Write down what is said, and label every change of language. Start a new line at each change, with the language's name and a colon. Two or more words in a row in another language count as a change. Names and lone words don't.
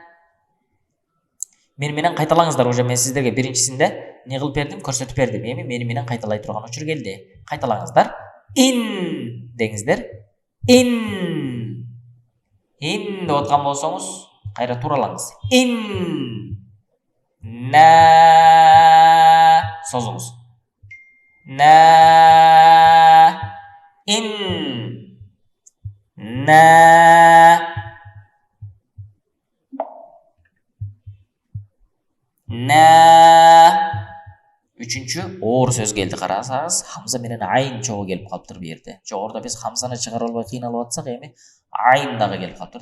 Kyrgyz: Мени менен кайталаңыздар, уже мен сиздерге биринчисинде эмне кылып бердим, көрсөтүп бердим. Эми мени менен кайталай турган учур келди. Кайталаңыздар. Ин деңиздер. Ин деп аткан болсоңуз, кайра тууралаңыз. Ин на созуңуз. На ин, на, Үчүнчү оор сөз келди, карасаңыз хамза менен айын чогуу келип калыптыр бу жерде. Жогоруда биз хамзаны чыгара албай кыйналып атсак, эми айын дагы келип калыптыр.